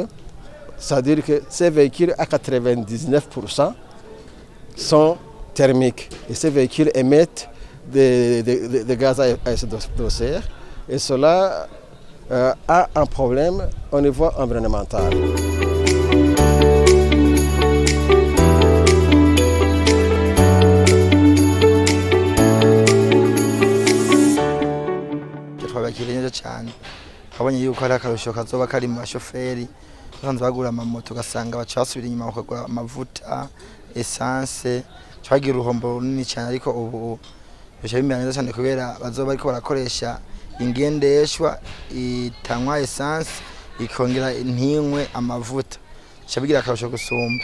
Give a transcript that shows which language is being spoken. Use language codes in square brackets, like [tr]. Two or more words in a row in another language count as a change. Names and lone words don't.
[fr] C'est-à-dire que ces véhicules, à 99%, sont thermiques. Et ces véhicules émettent des gaz à effet de serre. Et cela a un problème au niveau environnemental. [rn] twabakiriye neza cyane abonye yuko hari akarusho kazoba kari mu bashoferi basanzwe bagura amamoto ugasanga baca basubira inyuma bakagura amavuta essence twagira uruhombo runini cyane ariko ubu bisha bimera neza cyane kubera bazoba ariko barakoresha ingendeshwa itanywa essence ikongera intinywe amavuta shabigira akarusho gusumba